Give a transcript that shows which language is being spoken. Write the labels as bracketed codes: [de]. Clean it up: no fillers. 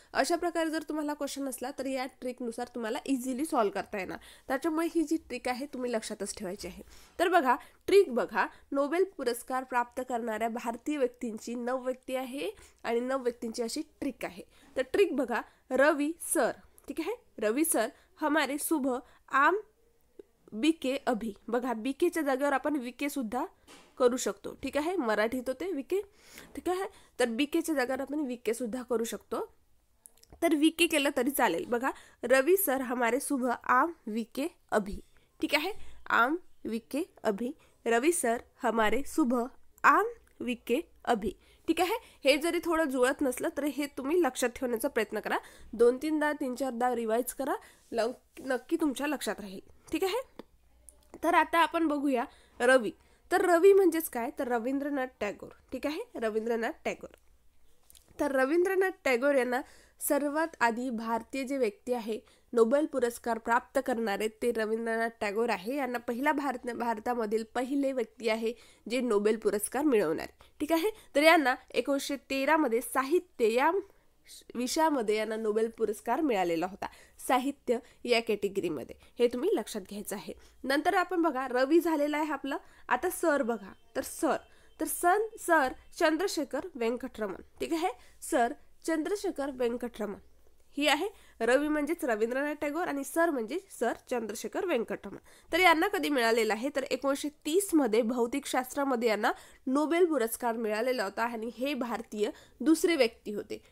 [mr] अशा प्रकारे जर तुम्हाला क्वेश्चन असला तर या ट्रिकनुसार तुम्हाला इझिली सॉल्व्ह करता येणार। त्याच्यामुळे ही जी ट्रिक आहे तुम्ही लक्षातच ठेवायची आहे। तर बघा, ट्रिक बघा, नोबेल पुरस्कार प्राप्त करणाऱ्या भारतीय व्यक्तींची 9 व्यक्ती आहे आणि 9 व्यक्तींची अशी ट्रिक आहे। तर ट्रिक बघा, रवि सर। [hi] ठीक है, रवि सर हमारे सुबह आम बीके अभी। [mr] बघा, बीकेच्या जागेवर आपण विके सुद्धा करू शकतो। ठीक आहे, मराठीत होते विके। ठीक आहे, तर बीकेच्या जागेवर आपण विके सुद्धा करू शकतो, तर विके केलं तरी चालेल। बघा, [hi] रवि सर हमारे सुबह आम विके अभी। [mr] ठीक आहे, [hi] आम विके अभी, रवि सर हमारे सुबह आम विके अभी। [mr] ठीक आहे, हे जरी थोडं जुळत नसलं तर हे तुम्ही लक्षात ठेवण्याचा प्रयत्न करा। 2-3दा 3-4दा रिवाइज करा, नक्की तुमच्या लक्षात राहील। ठीक आहे, तर आता आपण बघूया रवि। तर रवि म्हणजेच काय, तर रवींद्रनाथ टागोर। ठीक आहे, रवींद्रनाथ टागोर। तर रवींद्रनाथ टागोर यांना सर्वात आधी भारतीय जे व्यक्ती आहे नोबेल पुरस्कार प्राप्त करणारे ते रवींद्रनाथ टागोर आहे। यांना पहिला भारतामधील पहिले व्यक्ती आहे जे नोबेल पुरस्कार मिळवणारे। ठीक आहे, तर यांना 1913 मध्ये साहित्य या विषयामध्ये यांना नोबेल पुरस्कार मिळालेला होता, साहित्य या कॅटेगरीमध्ये। हे तुम्ही लक्षात घ्यायचं आहे। नंतर आपण बघा, रवि झालेला आहे आपलं। आता सर बघा, तर सर चंद्रशेखर वेंकटरमण। ठीक आहे, सर चंद्रशेखर वेंकटरमण ही आहे। रवि म्हणजेच रवींद्रनाथ टागोर आणि सर म्हणजे सर चंद्रशेखर वेंकटरमण। तर यांना कधी मिळालेला आहे, तर 1930 मध्ये भौतिकशास्त्रामध्ये यांना नोबेल पुरस्कार मिळालेला होता आणि हे भारतीय दुसरे व्यक्ती होते।